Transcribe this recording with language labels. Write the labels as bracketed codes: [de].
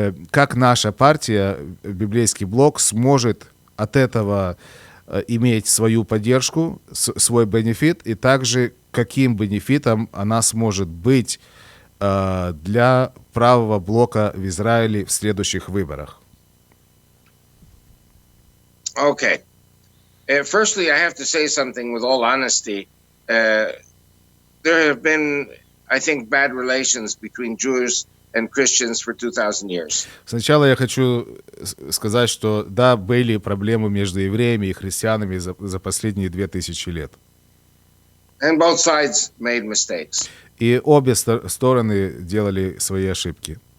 [ru] Как наша партия, Библейский блок, сможет от этого иметь свою поддержку, свой бенефит, и также каким бенефитом она сможет быть для правого блока в Израиле в следующих выборах? [en] Okay. Firstly, I have to say something with all honesty. There have been, I think, bad relations between Jews and Christians for 2,000 years. [ru] Сначала я хочу сказать, что да, были проблемы между евреями и христианами за последние 2000 лет. [en] And both sides made mistakes. [ru] И обе стороны делали свои ошибки.